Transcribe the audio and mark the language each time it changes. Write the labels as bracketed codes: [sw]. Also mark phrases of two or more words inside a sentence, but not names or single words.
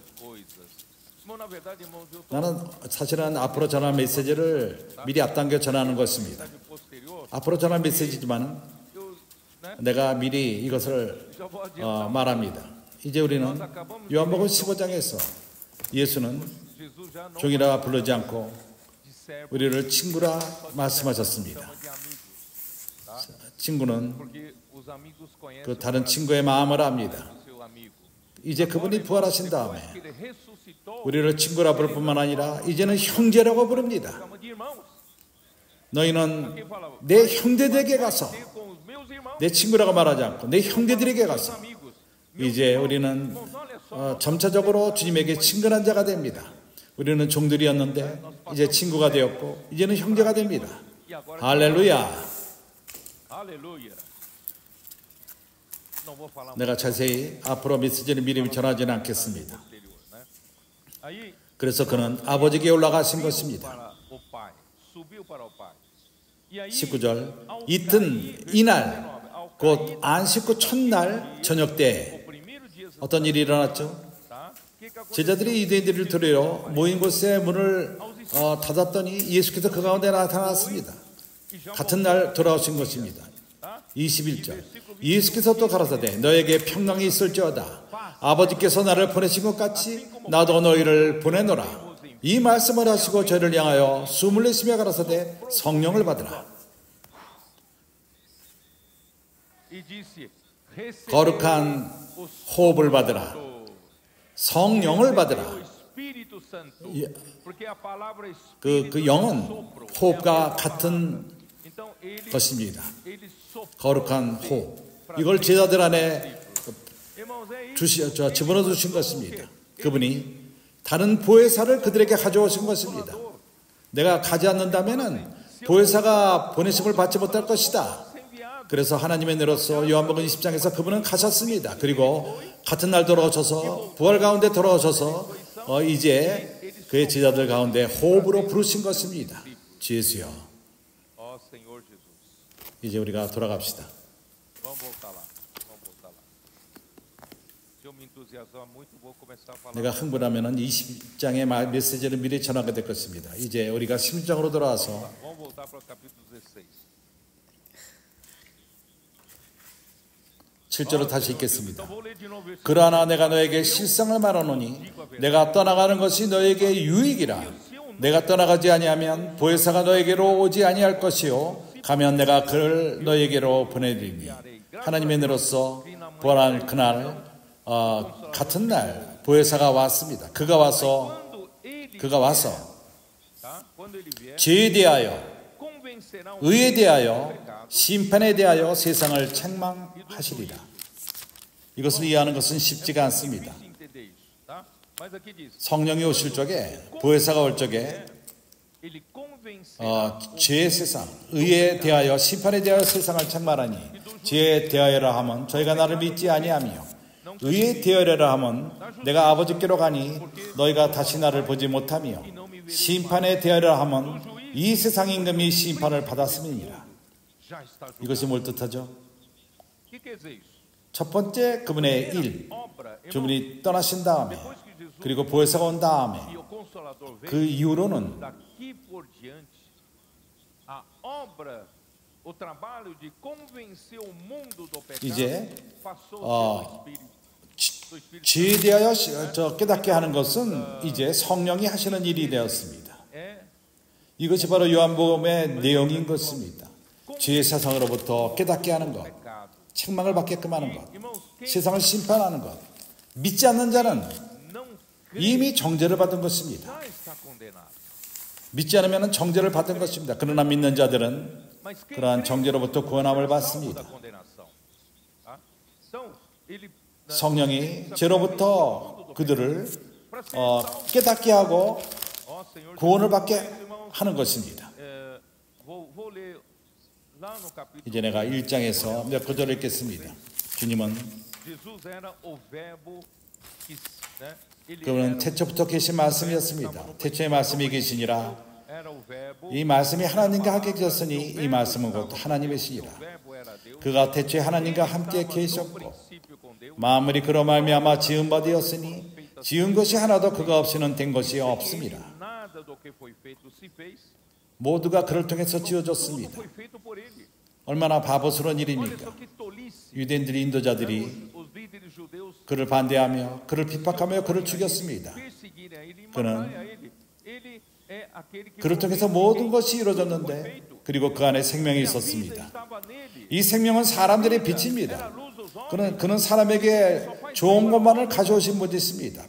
[ko] 나는 사실은 앞으로 전할 메시지를 미리 앞당겨 전하는 것입니다. 앞으로 전할 메시지지만 내가 미리 이것을 말합니다. 이제 우리는 요한복음 15장에서 예수는 [pt] Jesus já não [ko] 종이라 부르지 않고 [pt] de servo, [ko] 우리를 친구라 말씀하셨습니다. [pt] chama de amigo, tá? [ko] 친구는 [pt] Porque os amigos conhecem [ko] 그 [pt] o [ko] 다른 [pt] coração [ko] 친구의 마음을 압니다. [pt] do seu amigo. [ko] 이제 그분이 부활하신 다음에 [pt] Depois que ele ressuscitou, [ko] 우리를 친구라 부를 뿐만 아니라 이제는 형제라고 부릅니다. [pt] chama de irmãos. [ko] 너희는 [pt] Quem fala, [ko] 내 형제들에게 가서 [pt] "Ser com os meus irmãos, [ko] 내 친구라고 말하지 않고 내 형제들에게 [pt] meus [ko] 가서 [pt] amigos." [ko] 이제 우리는 점차적으로 주님에게 친근한 자가 됩니다. 우리는 종들이었는데 이제 친구가 되었고 이제는 형제가 됩니다. 할렐루야. [pt] Aleluia. Não vou falar [ko] 내가 자세히 앞으로 메시지를 미리 전하지는 않겠습니다. [pt] anterior, né? Aí [ko] 그래서 그는 아버지께 올라가신 것입니다. [pt] para o Pai, subiu para o Pai. E aí [ko] 19절 이튿 이날 곧 안식 후 첫날 저녁 때 [pt] o primeiro dia, [ko] 어떤 일이 일어났죠? [pt] tá? Que aconteceu? [ko] 제자들이 유대인들을 두려워 모인 곳에 문을 닫았더니 예수께서 그 가운데 나타났습니다. [pt] E já [ko] 같은 날 돌아오신 것입니다. [pt] tá? [ko] 21절 예수께서 또 가라사대 너에게 평강이 있을지어다. 아버지께서 나를 보내신 것 같이 나도 너희를 보내노라. 이 말씀을 하시고 저희를 향하여 숨을 내쉬며 가라사대 성령을 받으라. [pt] E disse, "Recebereis [ko] 거룩한 [pt] o [ko] 호흡을 받으라. [pt] Santo, [ko] 성령을 받으라. [pt] o Espírito Santo, [ko] 예. [pt] porque a palavra [ko] 그 [pt] Espírito é [ko] 영은 [pt] sopro, [ko] 호흡과 같은 [pt] então ele [ko] 것입니다. [pt] soprou. [ko] 거룩한 호흡. 이걸 제자들 안에 [pt] Irmãos, é isso. [ko] 집어넣어 주신 것입니다. 그분이 다른 보혜사를 그들에게 가져오신 것입니다. 내가 가지 않는다면은 보혜사가 보내심을 받지 못할 것이다. 그래서 하나님의 은혜로서 요한복음 20장에서 그분은 가셨습니다. 그리고 같은 날 돌아오셔서 부활 가운데 돌아오셔서 이제 그의 제자들 가운데 호흡으로 부르신 것입니다. 주 예수여. [pt] Ó Senhor Jesus. [ko] 이제 우리가 돌아갑시다. [pt] Vamos voltar lá. Vamos voltar lá. Se eu me entusiasmar muito, vou começar a falar. [ko] 내가 흥분하면 20장의 메시지를 미리 전하게 될 것입니다. 이제 우리가 16장으로 돌아와서 [pt] Vamos voltar para o capítulo 16. [ko] 7절을 다시 읽겠습니다. [pt] Então vou ler de novo o versículo. [ko] 그러나 내가 너에게 실상을 말하노니 내가 떠나가는 것이 너에게 유익이라. 내가 떠나가지 아니하면 보혜사가 너에게로 오지 아니할 것이요 가면 내가 그를 너에게로 보내리니. 하나님의 은혜로서 부활한 그날 같은 날 보혜사가 왔습니다. 그가 와서 [pt] Tá? Quando ele vier, [ko] 죄에 대하여 [pt] convencerá o [ko] 의에 대하여 [pt] pecado. [ko] 심판에 대하여 세상을 책망하시리라. 이것을 이해하는 것은 쉽지가 않습니다. [pt] Difícil entender isso, tá? Mas aqui diz, [ko] 성령이 오실 적에 보혜사가 올 적에 [pt] ele convencerá [ko] 죄의 세상, 의에 대하여 심판에 대하여 세상을 책망하니 죄에 대하여라 하면 저희가 나를 믿지 아니하며 의에 대하여라 하면 내가 아버지께로 가니 너희가 다시 나를 보지 못하며 심판에 대하여라 하면 이 세상 임금이 심판을 받았음이니라. [pt] já está julgado. [ko] 이것이 뭘 뜻하죠? [pt] O que quer dizer isso? [ko] 첫 번째 그분의 일, [pt] Obra, irmão, [ko] 그분이 떠나신 다음에 [pt] depois que Jesus [ko] 그리고 보혜사가 온 다음에 [pt] e o Consolador [ko] 그 [pt] veio, [ko] 이후로는 [pt] daqui por diante, a obra, o trabalho de convencer o mundo do pecado [ko] 이제 [pt] passou pelo Espírito. Do Espírito [ko] 죄에 대하여 깨닫게 하는 것은 이제 성령이 하시는 일이 되었습니다. [pt] é [ko] 이것이 바로 요한복음의 내용인 것입니다. 죄의 세상으로부터 깨닫게 하는 것, [pt] pecado. [ko] 책망을 받게끔 하는 것, [pt] Irmãos, quem [ko] 세상을 심판하는 것. 믿지 않는 자는 [pt] não crê [ko] 이미 정죄를 받은 것입니다. [pt] já está condenado. [ko] 믿지 않으면 정죄를 받은 것입니다. 그러나 믿는 자들은 [pt] Mas quem [ko] 그러한 [pt] crê [ko] 정죄로부터 구원함을 [pt] é salvo [ko] 받습니다. [pt] da condenação. Tá? Então, ele [ko] 성령이 죄로부터 그들을 [pt] para ser salvo, [ko] 깨닫게 하고 [pt] ó Senhor [ko] 구원을 [pt] Jesus, [ko] 받게 [pt] irmãos, [ko] 하는 것입니다. [pt] vou ler lá no capítulo. [ko] 이제 내가 1장에서 몇 구절을 읽겠습니다. 주님은 [pt] Jesus era o verbo que, né? Ele [ko] 그분은 [pt] era [ko] 태초부터 계신 말씀이었습니다. 태초의 말씀이 계시니라. [pt] era o verbo. [ko] 이 말씀이 하나님과 함께 계셨으니 이 말씀은 곧 하나님이시니라. [pt] O verbo era Deus. [ko] 그가 태초에 하나님과 함께 [pt] No [ko] 계셨고 [pt] princípio com Deus. [ko] 만물이 그로 말미암아 지은 바 되었으니 지은 것이 하나도 그가 없이는 된 것이 없습니다. [pt] Nada do que foi feito se fez. [ko] 모두가 그를 통해서 [pt] Tudo [ko] 지어졌습니다. [pt] foi feito por ele. [ko] 얼마나 바보스러운 [pt] Olha [ko] 일입니까? [pt] só que tolice. [ko] 유대인들이 인도자들이 [pt] Os líderes judeus [ko] 그를 반대하며 그를 핍박하며 그를 죽였습니다. [pt] perseguirem [ko] 그는 그를 통해서 모든 것이 이루어졌는데 그리고 그 안에 생명이 있었습니다. 이 생명은 사람들의 빛입니다. 그는 사람에게 좋은 것만을 가져오신 분이 있습니다.